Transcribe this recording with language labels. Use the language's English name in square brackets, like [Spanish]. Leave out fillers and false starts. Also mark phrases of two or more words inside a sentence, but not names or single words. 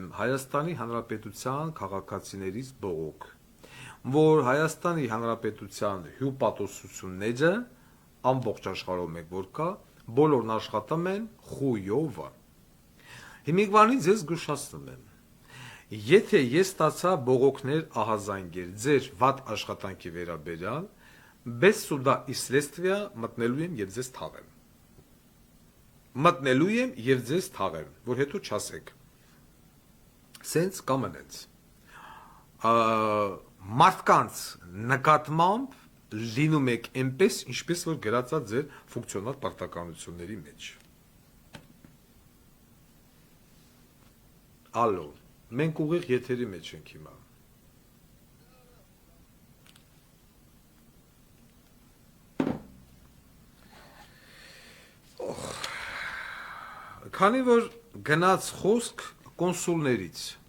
[Armenian] Հայաստանի Հանրապետության քաղաքացիներից բողոք, որ Հայաստանի Հանրապետության հյուպատոսությունները ամբողջ աշխարհում եք որ կա, բոլորն աշխատում են խույով։ Հիմիկվանից ես զգուշացնում եմ, եթե ես ստացա բողոքներ ահազանգեր ձեր վատ աշխատանքի վերաբերյալ, [Russian] без суда и следствия [Armenian] մտնելու եմ եւ ձեզ թաղեմ։ Մտնելու եմ եւ ձեզ թաղեմ, որ հետո չասեք։ Սենց կամ այնց։ Մարդկանց նկատմամբ լինում եք այնպես, ինչպես որ գրածա ձեր ֆունկցիոնալ պարտականությունների մեջ։ Ալո, մենք ուղիղ եթերի մեջ ենք հիմա։ Քանի որ գնաց խոսք կոնսուլներից։